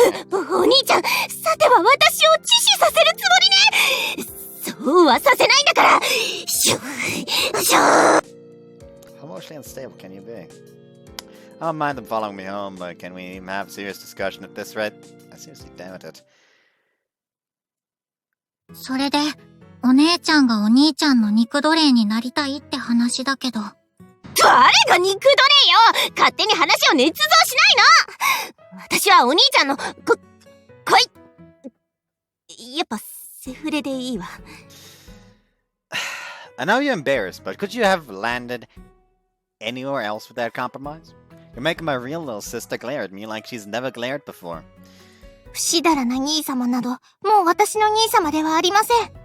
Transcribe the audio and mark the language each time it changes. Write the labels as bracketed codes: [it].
[ja] お兄ちゃん、さては私を自死させるつもりね。そうはさせないんだから。シューシュー。 [en] How emotionally unstable can you be? I don't mind them following me home, but can we even have a serious discussion at this rate? I seriously doubt it. [ja] それで。お姉ちゃんがお兄ちゃんの肉奴隷になりたいって話だけど。誰が肉奴隷よ！勝手に話を捏造しないの！私はお兄ちゃんの、やっぱセフレでいいわ。 [en] I know you're embarrassed, but could you have landed anywhere else without compromise? You're making my real little sister glare at me like she's never glared before. [ja] 不死だらな兄様など、もう私の兄様ではありません。